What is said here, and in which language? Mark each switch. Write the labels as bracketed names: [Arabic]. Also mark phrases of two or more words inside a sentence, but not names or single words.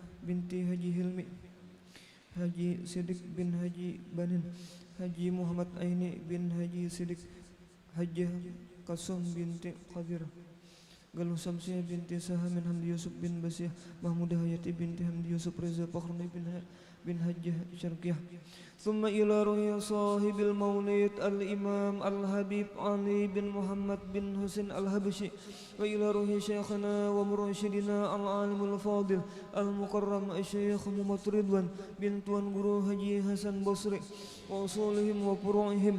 [Arabic] binti Haji Hilmi, Haji Sidik bin Haji Banin, Haji Muhammad Aini bin Haji Sidik, Hajjah Kasum binti Qadir, Galuh Samsiah binti Sahamin, Hamdi Yusuf bin Basiah, Mahmudah Hayati binti Hamdi Yusuf, Reza Fakhruni bin Hajjah Syarqiyah. ثم إلى روح صاحب المولد الإمام الحبيب علي بن محمد بن حسين الحبشي، وإلى روح شيخنا ومرشدنا العالم الفاضل المكرم الشيخ محمد رضوان بن توان Guru Haji Hasan Basri وأصولهم وفروعهم.